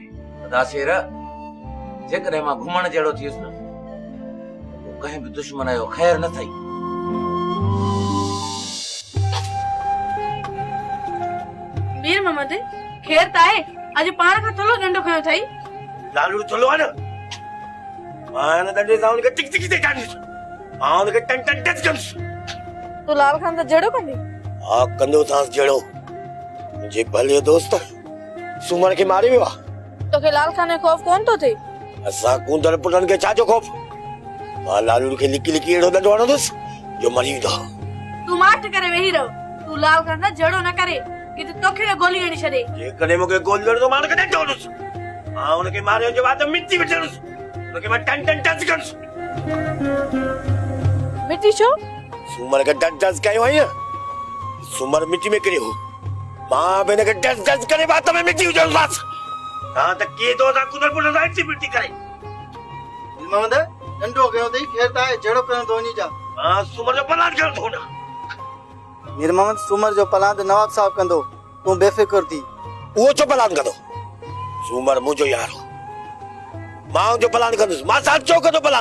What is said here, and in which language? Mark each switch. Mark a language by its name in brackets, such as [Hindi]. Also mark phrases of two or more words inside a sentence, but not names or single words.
[Sindhi] अदा शेर जेकॾहिं मां घुमण जहिड़ो थियुसि न, पोइ कंहिं बि दुश्मन जो ख़ैर न थई। वीर मोहम्मद खैर त आहे। अॼु पाण खां थोरो डंडो खयो अथई। लालू थोलो आहे न। मां न डंडे सां उनखे टिक टिक ते काढीस। मां उनखे टन टन टच कंस। तू लाल खान त जड़ो कंदी? हा कंदो थांस जड़ो। मुंहिंजे भले दोस्त सुमर खे मारे वियो आहे। तोखे लाल खान जो खौफ कोन थो थिए? असां कूंदड़ पुटनि खे छा जो खौफ? मां लालू खे लिकी लिकी अहिड़ो डंडो हणंदुसि जो मरी वेंदो। तू माठ करे वेही रहो। तू लाल खान सां जड़ो न करे कि तोखे गोली हणी छॾे। जेकॾहिं मूंखे गोली हणे तो मां उनखे डंडो हणंदुसि। मां उनखे मारियो जे बाद मिटी विझंदुसि। उनखे मां टन टन टच कंदुसि। मिटी छो? सुमर खे टच टच कयो आहे न। सुमर मिटी में किरियो। मां बि हिनखे टच टच करे बात में मिटी विझंदुसि। हां त के तो ता कुदर पुट सां इची मिटी करे। मोहम्मद डंडो कयो अथई खैर त आहे जहिड़ो कयो तो वञी जा। हां सुमर जो प्लान कयो थो न। मीर मोहम्मद सुमर जो प्लान त नवाब साहब कंदो। तू बेफिक्र थी। उहो छो प्लान कंदो? सुमर मुंहिंजो यार हो। मां जो प्लान कंदुसि। मां साथ छो कंदो प्लान?